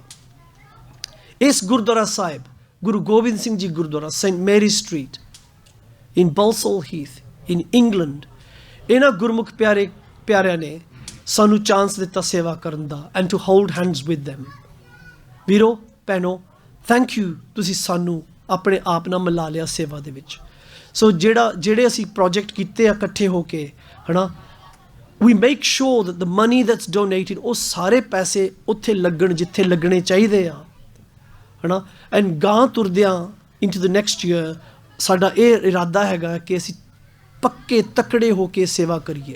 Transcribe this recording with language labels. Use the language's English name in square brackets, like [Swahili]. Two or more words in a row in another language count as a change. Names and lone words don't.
[Punjabi] ਇਸ ਗੁਰਦੁਆਰਾ ਸਾਹਿਬ ਗੁਰੂ ਗੋਬਿੰਦ ਸਿੰਘ ਜੀ ਗੁਰਦੁਆਰਾ ਸੇਂਟ ਮੈਰੀ ਸਟਰੀਟ ਇਨ balsall heath ਇਨ ਇੰਗਲੈਂਡ, ਇਹਨਾਂ ਗੁਰਮੁਖ ਪਿਆਰਿਆਂ ਨੇ ਸਾਨੂੰ ਚਾਂਸ ਦਿੱਤਾ ਸੇਵਾ ਕਰਨ ਦਾ, [English] and to hold hands with them. [Punjabi] ਵੀਰੋ ਭੈਣੋ, [English] thank you, [Punjabi] ਤੁਸੀਂ ਸਾਨੂੰ ਆਪਣੇ ਆਪ ਨਾਲ ਮਿਲਾ ਲਿਆ ਸੇਵਾ ਦੇ ਵਿੱਚ। ਸੋ ਜਿਹੜੇ ਅਸੀਂ ਪ੍ਰੋਜੈਕਟ ਕੀਤੇ ਆ ਇਕੱਠੇ ਹੋ ਕੇ, ਹੈ ਨਾ, [English] we make sure that the money that's donated, [Punjabi] ਉਹ ਸਾਰੇ ਪੈਸੇ ਉੱਥੇ ਲੱਗਣ ਜਿੱਥੇ ਲੱਗਣੇ ਚਾਹੀਦੇ ਆ, ਹੈ ਨਾ। ਐਂਡ ਗਾਂ ਤੁਰਦਿਆਂ [English] into the next year [Punjabi] ਸਾਡਾ ਇਹ ਇਰਾਦਾ ਹੈਗਾ ਕਿ ਅਸੀਂ ਪੱਕੇ ਤਕੜੇ ਹੋ ਕੇ ਸੇਵਾ ਕਰੀਏ।